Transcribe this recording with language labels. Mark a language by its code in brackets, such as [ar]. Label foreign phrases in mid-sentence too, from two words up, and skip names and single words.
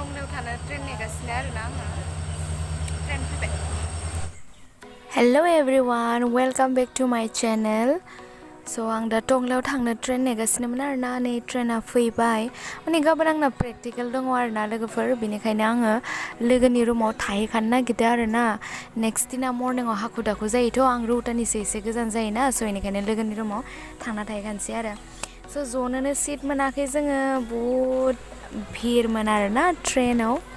[brx] थानो ट्रेन नेगासिनो आरोना आङो ट्रेन फैबाय [en] Hello everyone, welcome back to my channel. [brx] So आं दा टंलायाव थांनो ट्रेन नेगासिनोमोन आरोना नै ट्रेना फैबाय माने गाबोन आंना प्रेक्टिकेल दङ आरोना लोगोफोर बेनिखायनो आङो लोगोनि रुमाव थाहैखानो नागिरदों आरोना नेक्स्ट दिना मर्निंआव हाखु दाखु जायोथ' आं रौतानिसो एसे गोजान जायोना स' बेनिखायनो लोगोनि रुमाव थांना थाहैखानोसै आरो स' जनोनो सिट मोनाखै जोङो बहुद भिरमोन आरोना ट्रेनाव